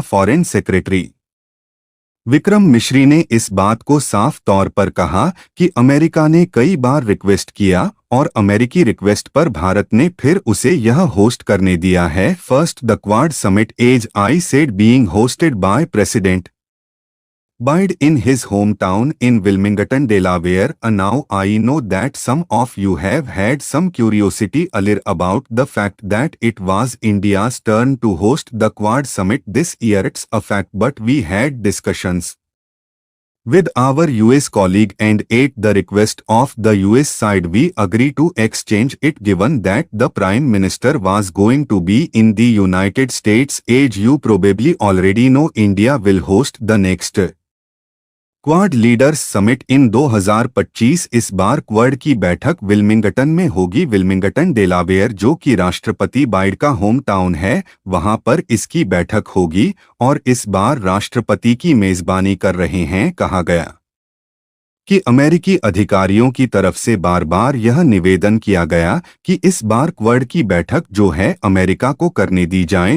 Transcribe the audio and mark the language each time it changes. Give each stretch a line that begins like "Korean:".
Hindi: Foreign secretary Vikram मिश्री ने इस बात को साफ तौर पर कहा कि अमेरिका ने कई बार रिक्वेस्ट किया और अमेरिकी रिक्वेस्ट पर भारत ने फिर उसे यह होस्ट करने दिया है।
English: First the Quad summit as I said being hosted by president Biden in his hometown in Wilmington, Delaware. Now I know that some of you have had some curiosity earlier about the fact that it was India's turn to host the Quad Summit this year. It's a fact, but we had discussions with our US colleague, and at the request of the US side we agreed to exchange it, given that the Prime Minister was going to be in the United States. As you probably already know, India will host the next Quad leaders summit in 2025।
Hindi: इस बार quad की बैठक Wilmington में होगी। Wilmington Delaware, जो कि राष्ट्रपति Biden का home town है, वहां पर इसकी बैठक होगी और इस बार राष्ट्रपति की मेजबानी कर रहे हैं। कहा गया कि अमेरिकी अधिकारियों की तरफ से बार बार यह निवेदन किया गया कि इस बार क्वाड की बैठक जो है अमेरिका को करने दी जाए।